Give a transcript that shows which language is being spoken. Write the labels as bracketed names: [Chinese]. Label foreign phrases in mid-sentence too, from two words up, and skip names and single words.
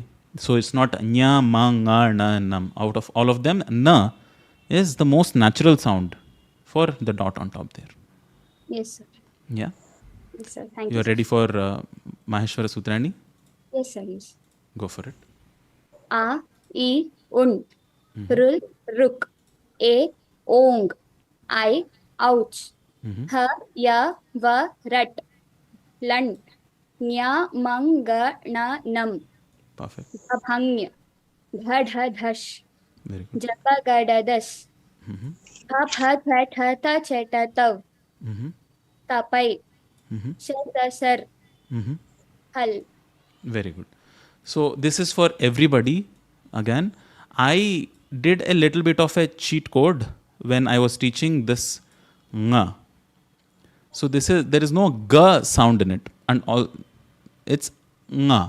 [English] So it's not Nya, Ma, Nga, Na, Nam. Out of all of them, Na is the most natural sound for the dot on top there. Yes, sir. Yeah? Yes, sir. Thank You you, are sir. ready for Maheshvara Sutrani? Yes, sir. Yes. Go for it. [Sanskrit] A, I, und. Rul, ruk. A, ong. I, ouch. Ha, ya, va, rat. Lant. Nya, mang, ga, na, nam. [English] Perfect. [Sanskrit] Abhangya. Dha, dha, dhash. [English] Very good. [Sanskrit] Japa, gada, das. Ha, pha, tha, tha, ta, cha, ta, tav. Tapai. Shar, ta, sar. Hal. [English] Very good. So this is for everybody. Again, I did a little bit of a cheat code when I was teaching this nga. So there is no ga sound in it, and all it's nga.